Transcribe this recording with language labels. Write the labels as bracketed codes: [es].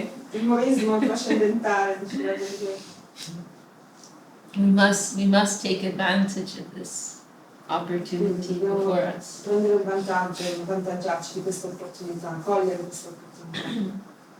[it] Umorismo trascendentale, diceva così. [en] We must take advantage of this opportunity before us. [it] Prendere un vantaggio, avvantaggiarci di questa opportunità, cogliere questa opportunità.